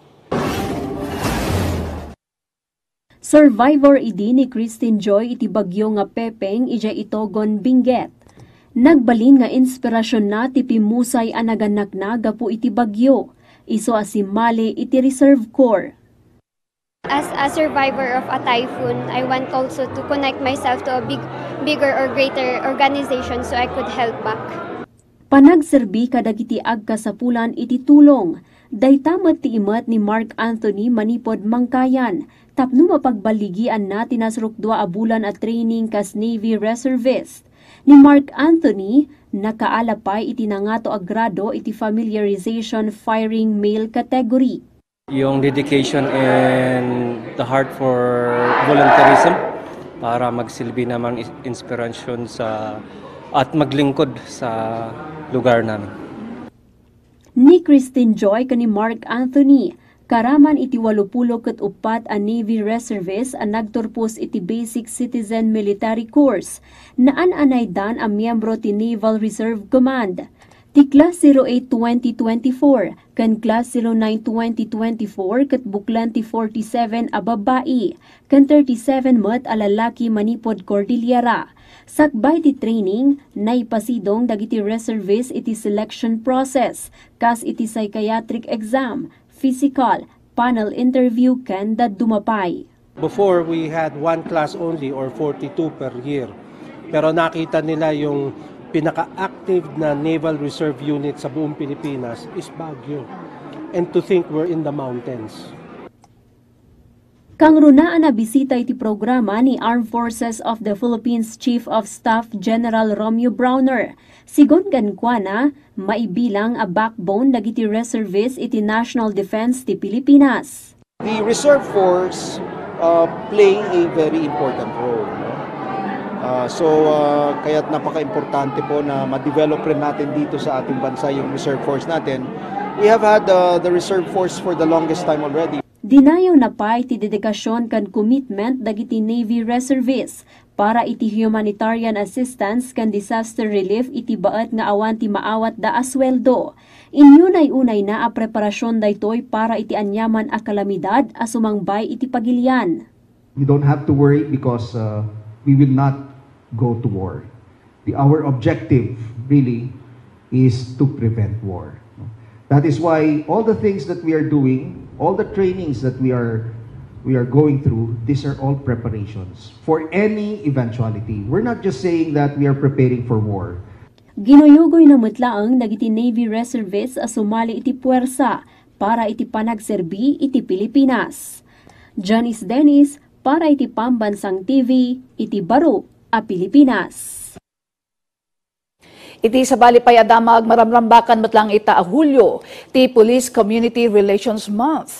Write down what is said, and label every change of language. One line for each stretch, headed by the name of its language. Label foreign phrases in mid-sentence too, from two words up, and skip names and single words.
Iloko: Survivor idi ni Christine Joy iti bagyo nga Pepeng ija itogon Benguet. Nagbalin nga inspirasyon na ti pimusay a naganakna gapu iti bagyo. Isu asimali iti Reserve Corps.
English: As a survivor of a typhoon, I want also to connect myself to a bigger or greater organization so I could help back.
Iloko: Panagserbi kadagiti agkasapulan iti tulong. Daytamat ti imat ni Mark Anthony manipod Mangkayan. Tapno mapagbaligian na tinasruk 2 a bulan at training kas Navy Reservist. Ni Mark Anthony, nakaalapay iti nangato a grado iti
English: familiarization firing male category.
Filipino: Yung
English: dedication and the heart for volunteerism
Filipino: para magsilbi naman inspirasyon sa at maglingkod sa lugar namin.
Iloko: Ni Christine Joy kani Mark Anthony, karaman iti 84 a Navy Reservists ang nagturpos iti Basic Citizen Military Course na ananaydan ang miyembro ti Naval Reserve Command. Ti Class 08 2024 kan Class 09 2024 ket buklan ti 47 a babae kan 37 met a lalaki manipod Cordillera. Sakbay ti training, naipasidong dagiti reservists iti
English: selection process,
Iloko: kas iti
English: psychiatric exam,
Iloko: physical,
English: panel interview
Iloko: ken dumapay.
English: Before we had 1 class only or 42 per year.
Filipino: Pero nakita nila yung pinaka-active na Naval Reserve Unit sa buong Pilipinas is Baguio.
English: And to think we're in the mountains.
Iloko: Kang runaan na bisita iti programa ni Armed Forces of the Philippines Chief of Staff General Romeo Browner. Sigon kankwana, maibilang a backbone dagiti reservists iti
English: national defense
Iloko: ti Pilipinas.
English: The Reserve Force play a very important role. No?
Filipino: Kaya't napaka-importante po na ma-develop rin natin dito sa ating bansa yung Reserve Force natin.
English: We have had the Reserve Force for the longest time already.
Iloko: Dinayaw na pa iti dedikasyon kan commitment dagiti Navy Reservists para iti
English: humanitarian assistance
Iloko: kan
English: disaster relief
Iloko: iti baet nga awan ti maawat da asweldo. Inyunay-unay na a preparasyon daytoy para iti anyaman a kalamidad a sumangbay iti pagilian.
English: You don't have to worry because we will not go to war. Our objective really is to prevent war. That is why all the things that we are doing, all the trainings that we are going through, these are all preparations for any eventuality. We're not just saying that we are preparing for war.
Iloko: Ginuyugoy na mutlaang dagiti Navy Reservists a sumali iti puwersa para iti panagserbi iti Pilipinas. Janice Dennis para iti Pambansang TV, iti Baro a Pilipinas. Iti sa balipay adamag maramrambakan matlang ita a Hulyo ti Police Community Relations Month.